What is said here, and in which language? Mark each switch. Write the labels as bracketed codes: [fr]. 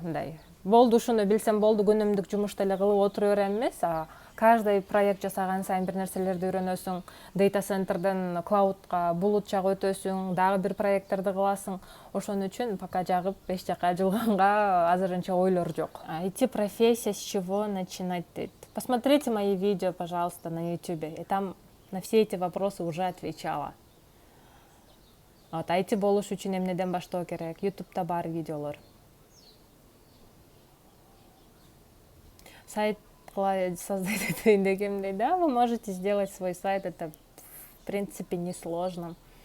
[ky] Мындай болду, ушуну билсем болду, күнүмдүк жумушта эле кылып отура берем эмес. Каждый проект жасаган сайын бир нерселерди үйрөнөсүң, дейта центрден клаудка, булут жагы өтөсүң, дагы бир проекттерди кыласың. Ошон үчүн пока жагып эч жака жылганга азырынча ойлор жок. [ru] IT-профессия, с чего начинать дейт. Посмотрите мои видео, пожалуйста, на YouTube. И там на все эти вопросы уже отвечала. [ky] IT болуш үчүн эмнеден баштоо керек? YouTube'да бар видеолор. [ru] Сайт создать [ky] этим дегенде, [ru] да, вы можете сделать свой сайт, это в принципе несложно.